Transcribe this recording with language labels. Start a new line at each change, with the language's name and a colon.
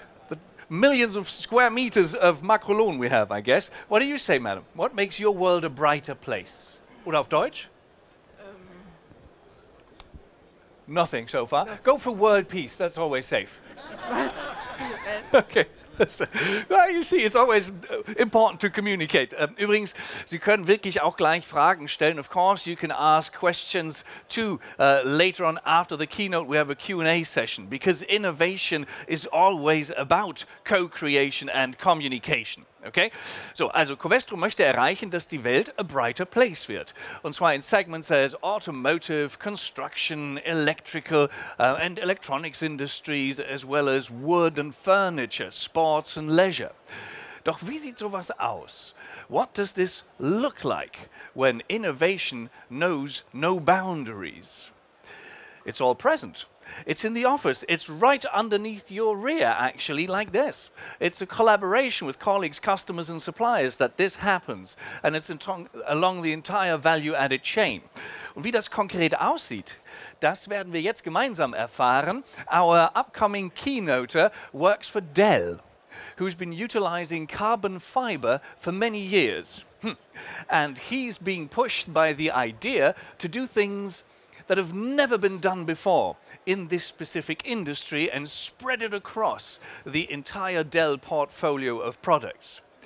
English: The millions of square meters of Makrolon we have, I guess. What do you say, madam? What makes your world a brighter place?
German: Oder auf Deutsch?
English: Nothing so far. Nothing. Go for world peace, that's always safe. Okay. Well, you see, it's always important to communicate.
German: Übrigens, Sie können wirklich auch gleich Fragen stellen.
English: Of course, you can ask questions too. Later on, after the keynote, we have a Q&A session, because innovation is always about co-creation and communication. Okay?
German: So, also Covestro möchte erreichen, dass die Welt
English: a brighter place
German: wird. Und zwar
English: in segments as automotive, construction, electrical and electronics industries, as well as wood and furniture, sports and leisure.
German: Doch wie sieht sowas aus?
English: What does this look like when innovation knows no boundaries? It's all present. It's in the office. It's right underneath your rear, actually, like this. It's a collaboration with colleagues, customers, and suppliers that this happens. And it's along the entire value-added chain.
German: Und wie das konkret aussieht, das werden wir jetzt gemeinsam erfahren.
English: Our upcoming keynoter works for Dell, who's been utilizing carbon fiber for many years. And he's being pushed by the idea to do things that have never been done before in this specific industry and spread it across the entire Dell portfolio of products.